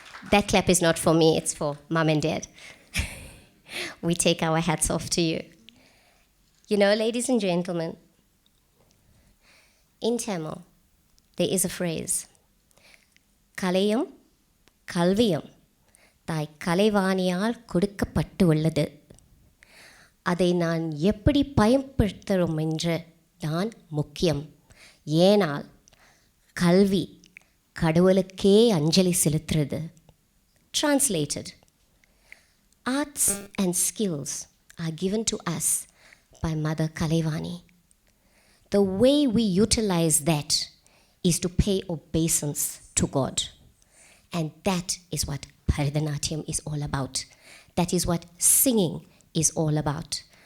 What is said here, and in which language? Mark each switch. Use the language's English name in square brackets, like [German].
[English] That clap is not for me, it's for mom and dad. We take our hats off to you. You know, ladies and gentlemen, in Tamil, there is a phrase, [Tamil] "Kalayam, Kalviyam, தாய் கலைவாணியால் கொடுக்கப்பட்டு உள்ளது. அதை நான் எப்படி பயன்படுத்துகிறோம் என்று தான் முக்கியம். ஏனால் கல்வி கடவுளுக்கே அஞ்சலி செலுத்துறது." [English] Translated, arts and skills are given to us by Mother Kalaivani. The way we utilize that is to pay obeisance to God. And that is what Bharatanatyam is all about. That is what singing is all about.